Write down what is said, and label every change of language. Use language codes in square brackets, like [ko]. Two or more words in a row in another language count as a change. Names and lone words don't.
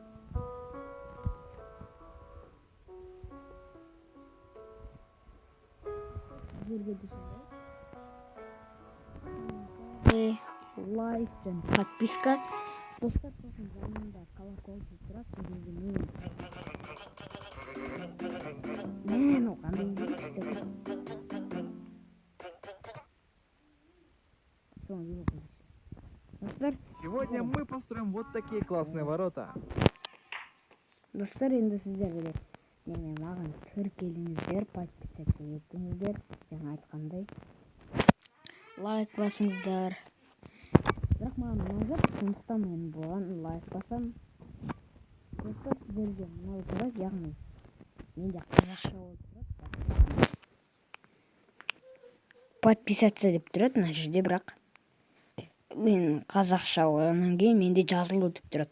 [kk] сіздерге де сондай лайк және подписка достар, сосын жанында колокольчик тұрады, сол жерде мен достар, [ru] Сегодня мы построим вот такие классные ворота. [kk] достар, енді сіздер маған тіркеліңіздер, подписаться етіңіздер, жаңа айтқандай лайк басыңыздар. Бірақ маған ұнап, сондықтан мен бұған лайк басам. Достар, сіздерге мынау тұрады, яғни менде қазақша болып тұрады, подписаться деп тұрады мына жерде, бірақ мен қазақша ояннан кейін менде жазылу деп тұрады.